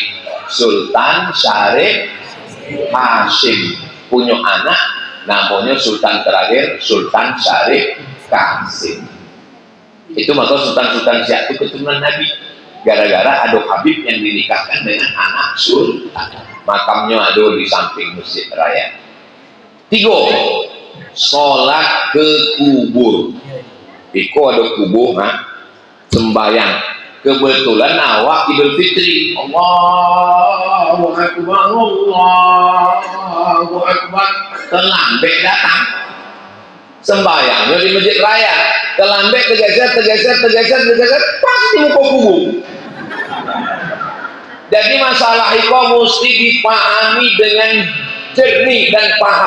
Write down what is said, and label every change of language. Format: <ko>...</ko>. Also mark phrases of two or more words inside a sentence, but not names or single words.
<id>Sultan Syarif Hashim punya anak namanya sultan terakhir Sultan Syarif Qasim. Itu maka sultan-sultan Siak itu keturunan Nabi, gara-gara ada Habib yang dinikahkan dengan anak sultan. Makamnya ada di samping Masjid Raya. 3, sholat ke kubur.</id> <min>Iko ada kubur, sembahyang.</min> <id>Kebetulan awak Idul Fitri,</id> <ar>الله أكبر، الله أكبر,</ar> <id>terlambat datang. Sembahyangnya di Masjid Raya, terlambat, tergeser, pasti di muka kubur. Jadi masalah itu mesti dipahami dengan jernih dan paham.</id>